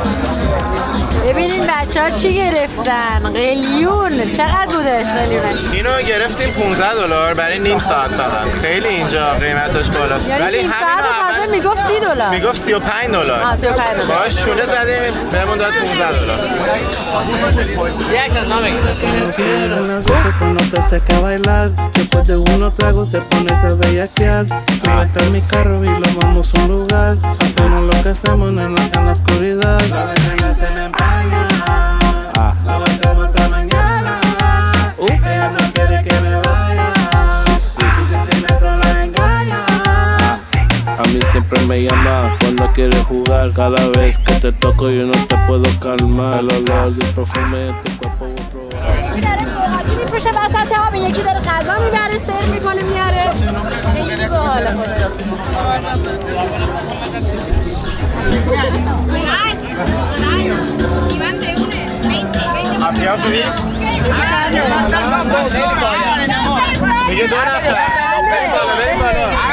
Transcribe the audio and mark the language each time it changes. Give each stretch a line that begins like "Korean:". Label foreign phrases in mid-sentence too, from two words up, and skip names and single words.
Persian: ببینین بچه ها چی گرفتن. قلیون چقدر بودش قلیونش؟ اینو گرفتیم $15 برای نیم ساعت فقط. خیلی اینجا قیمتش بالاست. یعنی ولی نیم ساعت اول میگفت $30. میگفت $35. $35. باش شونه زدیم بهمون داد $15.
Spanish: Cuando te seca bailar, después de unos tragos te pones a bellaquear. Súbete a mi carro y lo vamos a un lugar. Hacemos lo que hacemos en la oscuridad. La vecina se me empaña, la batemos hasta mañana. Ella no quiere que me vaya, su sentimiento la engaña. A mí siempre me llama cuando quiere jugar. Cada vez que te toco yo no te puedo calmar. El olor del perfume de tu cuerpo voy a probar.
Persian: میپوشه وسط آب یکی داره غذا میبره سرو میکنه میاره خیلی باحاله میگه 2 نفر بریم بالا.